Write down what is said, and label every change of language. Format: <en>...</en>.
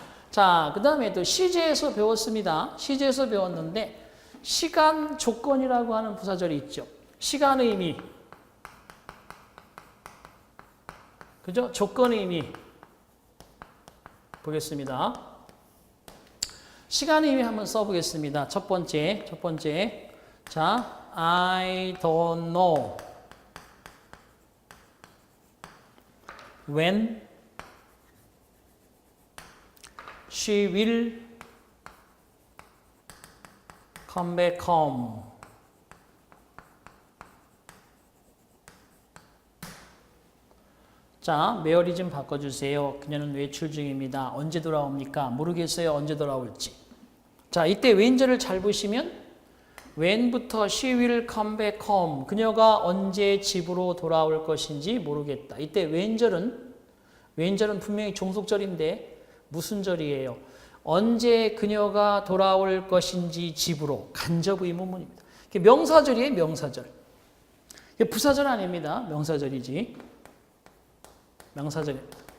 <ko>자, 그 다음에 또 시제에서 배웠습니다. 시제에서 배웠는데 시간 조건이라고 하는 부사절이 있죠. 시간 의미, 그죠? 조건 의미 보겠습니다. 시간 의미 한번 써보겠습니다. 첫 번째.</ko> <en>자, I don't know when she will come back home.</en> <ko>자, 매어리즘 바꿔주세요. 그녀는 외출 중입니다. 언제 돌아옵니까? 모르겠어요. 언제 돌아올지. 자, 이때 when절을 잘 보시면 when부터</ko> <en>she will come back home.</en> <ko>그녀가 언제 집으로 돌아올 것인지 모르겠다. 이때 when절은 분명히 종속절인데 무슨 절이에요? 언제 그녀가 돌아올 것인지 집으로. 간접 의문문입니다. 명사절이에요. 명사절. 부사절 아닙니다. 명사절이지. 명사절입니다.</ko>